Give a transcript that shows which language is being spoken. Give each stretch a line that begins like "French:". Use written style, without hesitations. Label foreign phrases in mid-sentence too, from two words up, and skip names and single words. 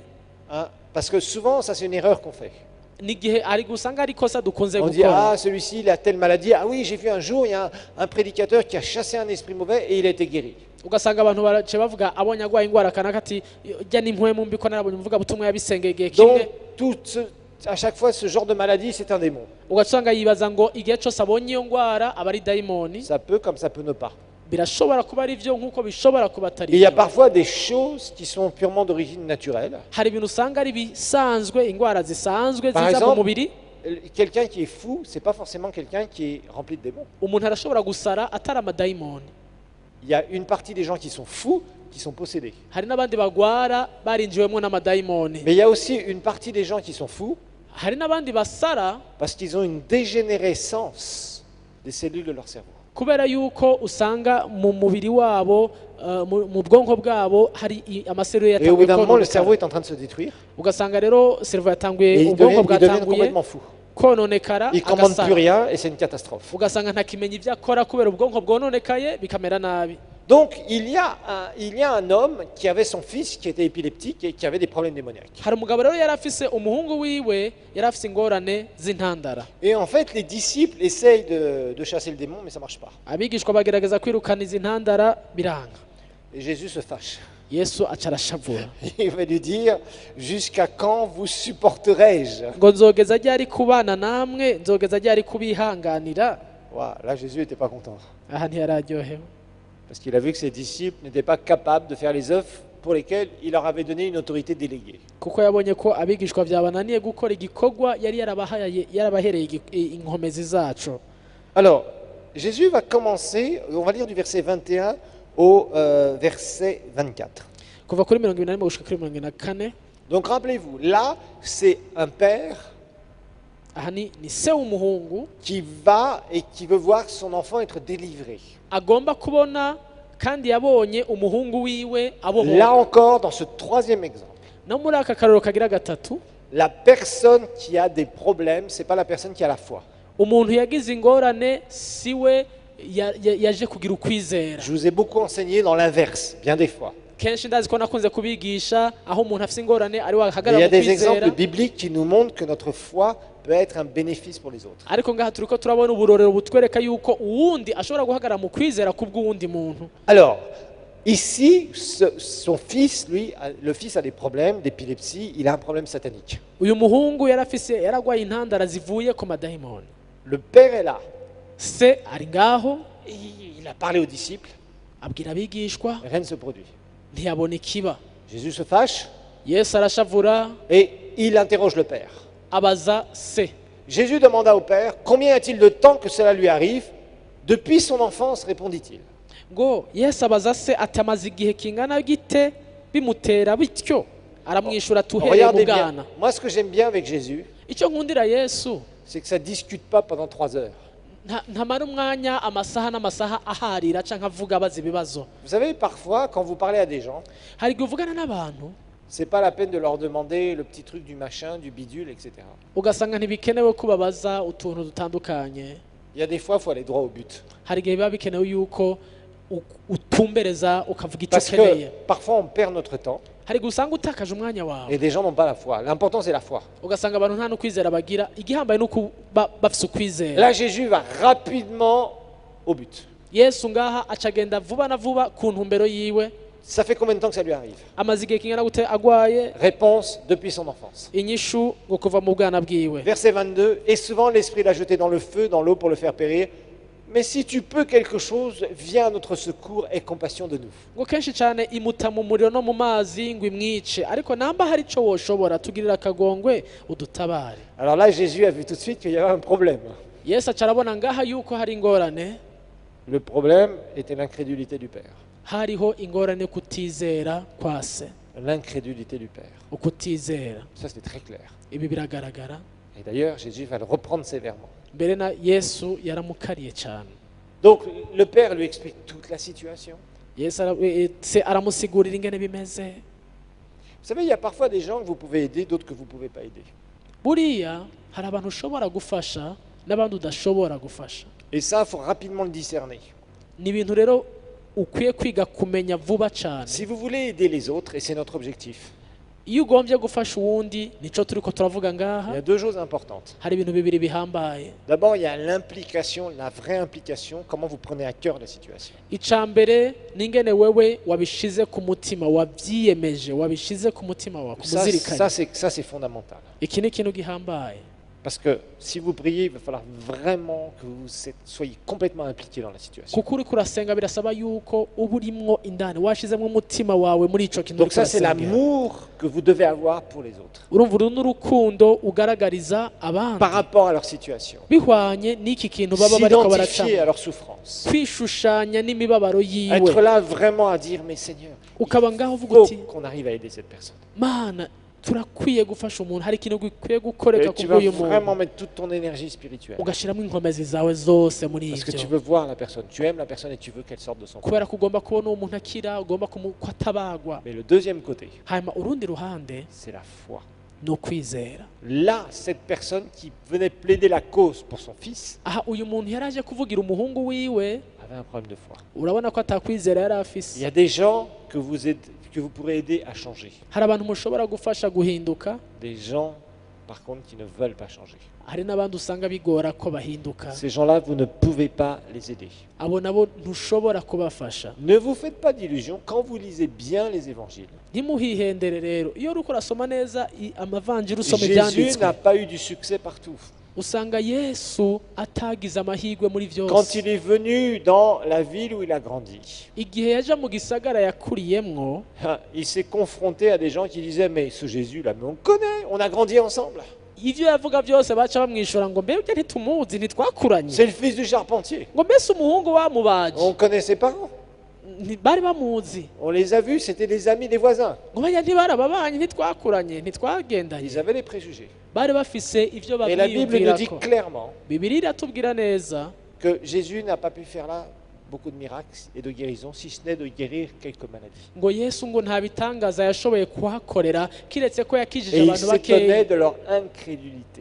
French: Hein, parce que souvent, ça c'est une erreur qu'on fait.
Rundi: n'igihe ari gusanga ari kosa dukunze
French: On dit,
Rundi: gukora.
French: ah, celui-ci, il a telle maladie. Ah oui, j'ai vu un jour, il y a un prédicateur qui a chassé un esprit mauvais et il a été guéri.
Rundi: Ugasanga abantu barace bavuga abonye agwaye ingwara kanaka ati jya n'impwemu mbi ko narabonye umuvuga butumwa yabisengeye igihe
French: Donc,
Rundi: kimwe.
French: à chaque fois, ce genre de maladie, c'est un démon.
Rundi: Ugasanga yibaza ngo igihe cyose abonye iyo ngwara aba ari dayimoni.
French: Ça peut comme ça peut ne pas.
Rundi: Birashobora kuba ari byo nk'uko bishobora kuba atari
French: Et il y a
Rundi: byo.
French: parfois des choses qui sont purement d'origine naturelle.
Rundi: Hari ibintu usanga ari bisanzwe, ingwara zisanzwe
French: Par
Rundi: ziza mu
French: exemple,
Rundi: mubiri.
French: quelqu'un qui est fou, c'est pas forcément quelqu'un qui est rempli de démons.
Rundi: Umuntu arashobora gusara atari amadayimoni.
French: Il y a une partie des gens qui sont fous, qui sont possédés.
Rundi: hari n'abandi bagwara barinjiwemo n'amadayimoni,
French: Mais il y a aussi une partie des gens qui sont fous
Rundi: hari n'abandi basara
French: parce qu'ils ont une dégénérescence des cellules de leur cerveau.
Rundi: kubera yuko usanga mu mubiri wabo mu bwonko bwabo hari amaserere
French: Et au bout
Rundi: yatanguye
French: d'un moment, le cerveau
Rundi: kononekara,
French: est en train de se détruire
Rundi: ugasanga rero servo
French: et
Rundi: yatanguye
French: ils
Rundi: ubwonko
French: deviennent
Rundi: bwatanguye
French: complètement fous.
Rundi: kononekara
French: Ils ne commandent plus
Rundi: agasara,
French: rien et c'est une catastrophe.
Rundi: ugasanga ntakimenya ibyo akora kubera ubwonko bwononekaye bikamera nabi.
French: Donc il y a un homme qui avait son fils qui était épileptique et qui avait des problèmes démoniaques.
Rundi: hari umugabo rero yari afise umuhungu wiwe yari afise ingorane z'intandara,
French: Et en fait, les disciples essayent de chasser le démon, mais ça ne marche pas.
Rundi: abigishwa bagerageza kwirukana izi ntandara biranga.
French: Et Jésus se fâche.
Rundi: Yesu aca arashavura
French: Il va lui dire, jusqu'à quand vous supporterai-je?
Rundi: ngo nzogeza ryari kubana namwe, nzogeza ryari kubihanganira.
French: Wow, là, Jésus n'était pas content.
Rundi: Aha ntiyararyohewe,
French: Parce qu'il a vu que ses disciples n'étaient pas capables de faire les œuvres pour lesquelles il leur avait donné une autorité déléguée.
Rundi: kuko yabonye ko abigishwa byabananiye gukora igikorwa yari yarabahereye inkomezi zacu.
French: Alors, Jésus va commencer, on va lire du verset 21 au verset 24.
Rundi: Kuva kuri 21 gushika kuri 24.
French: Donc rappelez-vous, là, c'est un père
Rundi: Aha ni se w'umuhungu
French: qui va et qui veut voir son enfant être délivré.
Rundi: agomba kubona kandi yabonye umuhungu wiwe
French: Là
Rundi: abohoka.
French: encore, dans ce troisième exemple,
Rundi: No muri aka karoro kagira gatatu,
French: la personne qui a des problèmes, c'est pas la personne qui a la foi.
Rundi: umuntu yagize ingorane siwe yaje kugira ukwizera.
French: Je vous ai beaucoup enseigné dans l'inverse, bien des fois.
Rundi: Kenshi ndazi ko nakunze kubigisha aho umuntu afite ingorane ari
French: Et il y
Rundi: wahagarara
French: a
Rundi: mu
French: des exemples
Rundi: kwizera,
French: bibliques qui nous montrent que notre foi peut être un bénéfice pour les autres.
Rundi: ariko ngaha turiko turabona uburorero butwereka yuko uwundi ashobora guhagarara mu kwizera kubw'uwundi muntu.
French: Alors, ici, son fils, lui, le fils a des problèmes d'épilepsie, il a un problème satanique.
Rundi: Uyu muhungu yaragwaye intandara zivuye ku madayimoni.
French: Le père est là.
Rundi: Se ari ngaho
French: Et il a parlé aux disciples,
Rundi: abwira abigishwa,
French: rien ne se produit.
Rundi: ntiyabona ikiba.
French: Jésus se fâche
Rundi: Yesu arashavura
French: et il interroge le père.
Rundi: abaza se.
French: Jésus demanda au père, combien y-a-t-il de temps que cela lui arrive? Depuis son enfance, répondit-il.
Rundi: Ngo Yesu abaza se ati amaze igihe kingana gite bimutera bityo, aramwishura tuhereye mu
French: Regardez bien.
Rundi: bwana.
French: Moi, ce que j'aime bien avec Jésus,
Rundi: Icyo nkundira Yesu,
French: c'est que ça ne discute pas pendant 3 heures.
Rundi: ntamara umwanya amasaha n'amasaha aharira canke avuga abaza ibibazo.
French: Vous savez, parfois, quand vous parlez à des gens,
Rundi: Hari igihe uvugana n'abantu
French: c'est pas la peine de leur demander le petit truc du machin, du bidule, etc.
Rundi: ugasanga ntibikenewe kubabaza utuntu dutandukanye.
French: Il y a des fois, il faut aller droit au but.
Rundi: Hari igihe biba bikenewe yuko utumbereza ukavuga icyo
French: Parce
Rundi: ukeneye.
French: que parfois, on perd notre temps
Rundi: Hari igihe usanga utakaje umwanya wawe,
French: et des gens n'ont pas la foi. L'important, c'est la foi.
Rundi: ugasanga abantu nta n'ukwizera bagira, igihambaye nuko bafise ukwizera.
French: Là, Jésus va rapidement au but.
Rundi: Yesu ngaha acagenda vuba na vuba ku ntumbero yiwe.
French: Ça fait combien de temps que ça lui arrive?
Rundi: Amaze igihe kingana gute agwaye?
French: Réponse, depuis son enfance.
Rundi: Inyishu ngo kuva mu bwana bwiwe.
French: Verset 22, et souvent l'Esprit l'a jeté dans le feu, dans l'eau pour le faire périr. Mais si tu peux quelque chose, viens à notre secours et compassion de nous.
Rundi: Ngo kenshi cyane imuta mu muriro no mu mazi ngo imwice, ariko namba hari ico woshobora tugirira akagongwe udutabare.
French: Alors là, Jésus a vu tout de suite qu'il y avait un problème.
Rundi: Yesu acarabona ngaha yuko hari ingorane.
French: Le problème était l'incrédulité du Père.
Rundi: Hariho ingorane kutizera kwa se,
French: L'incrédulité du Père.
Rundi: ukutizera.
French: Ça, c'est très clair.
Rundi: Ibi biragaragara.
French: Et d'ailleurs, Jésus va le reprendre sévèrement.
Rundi: Mbere na Yesu yaramukariye cyane.
French: Donc, le Père lui explique toute la situation.
Rundi: Yesu se aramusigurira ingene bimeze.
French: Vous savez, il y a parfois des gens que vous pouvez aider, d'autres que vous ne pouvez pas aider.
Rundi: Buriya hari abantu ushobora gufasha n'abandi udashobora gufasha.
French: Et ça, il faut rapidement le discerner.
Rundi: Ni ibintu rero ukwiye kwiga kumenya vuba cyane.
French: Si vous voulez aider les autres, et c'est notre objectif,
Rundi: Iyo ugombye gufasha uwundi nico turiko turavuga
French: il y
Rundi: ngaha,
French: a 2 choses importantes.
Rundi: hari ibintu bibiri bihambaye.
French: D'abord, il y a l'implication, la vraie implication, comment vous prenez à cœur la situation.
Rundi: Icambere n'ingene wewe wabishize ku mutima, wabyiyemeje, wabishize ku mutima wawe, kumuzirikanye.
French: Ça c'est fondamental.
Rundi: Iki ni ikintu gihambaye.
French: Parce que si vous priez, il va falloir vraiment que vous soyez complètement impliqué dans la situation.
Rundi: kuko uriko urasenga birasaba yuko uba urimwo indani washizemo umutima wawe muri ico kintu
French: Donc
Rundi: uriko
French: ça, c'est
Rundi: urasengera.
French: l'amour que vous devez avoir pour les autres,
Rundi: urumva uru n'urukundo ugaragariza
French: par
Rundi: abandi
French: rapport à leur situation.
Rundi: bihwanye n'iki kintu baba bariko
French: S'identifier
Rundi: baracamo
French: à leur souffrance.
Rundi: kwishushanya n'imibabaro yiwe
French: Être là vraiment à dire, mais Seigneur,
Rundi: ukaba ngaho uvuga
French: faut
Rundi: uti
French: qu'on arrive à aider cette personne.
Rundi: mana turakwiye gufasha umuntu hari ikintu gikwiye
French: Et
Rundi: gukoreka
French: tu vas
Rundi: kubw'uyu
French: vraiment
Rundi: muntu
French: mettre toute ton énergie spirituelle.
Rundi: ugashyiramo inkomezi zawe zose muri
French: Parce que tu
Rundi: ibyo
French: veux voir la personne, tu aimes la personne et tu veux qu'elle sorte de son corps.
Rundi: kubera ko ugomba kubona uwo muntu akira ugomba ko atabagwa
French: Mais le deuxième côté,
Rundi: hanyuma urundi ruhande
French: c'est la foi.
Rundi: ni ukwizera
French: Là, cette personne qui venait plaider la cause pour son fils
Rundi: aha uyu muntu yari aje kuvugira umuhungu wiwe
French: avait un problème de foi.
Rundi: urabona ko atakwizera yari
French: Il y
Rundi: afise
French: a des gens que vous pourrez aider à changer.
Rundi: hari abantu mushobora gufasha guhinduka
French: Des gens, par contre, qui ne veulent pas changer.
Rundi: hari n'abandi usanga bigora ko bahinduka
French: Ces gens-là, vous ne pouvez pas les aider.
Rundi: abo nabo ntushobora kubafasha
French: Ne vous faites pas d'illusions quand vous lisez bien les évangiles.
Rundi: ntimuhihendere rero iyo uriko urasoma neza amavanjiri usoma
French: Jésus
Rundi: ibyanditswe
French: n'a pas eu du succès partout.
Rundi: usanga yesu atagize amahirwe muri
French: Quand
Rundi: byose
French: il est venu dans la ville où il a grandi,
Rundi: igihe yaje mu gisagara yakuriyemwo
French: il s'est confronté à des gens qui disaient, mais ce Jésus-là, mais on connaît, on a grandi ensemble.
Rundi: ivyo yavuga byose baca bamwishura ngo mbega ntitumuzi ntitwakuranye
French: C'est le fils du charpentier.
Rundi: ngo mbese umuhungu wamubaje
French: On connaît ses parents.
Rundi: bari bamuzi
French: On les a vus, c'était des amis des voisins.
Rundi: ngo bajya ntibarababanyi ntitwakuranye ntitwagendanye
French: Ils avaient des préjugés.
Rundi: bari bafise ivyo
French: Et la Bible nous dit
Rundi: bamwiyumvirako
French: clairement
Rundi: bibiri iratubwira neza
French: que Jésus n'a pas pu faire là beaucoup de miracles et de guérisons, si ce n'est de guérir quelques maladies.
Rundi: ngo yesu ngo nta bitangaza yashoboye kuhakorera kiretse ko yakijije
French: Et il
Rundi: abantu
French: s'étonnait
Rundi: bakeya
French: de leur incrédulité.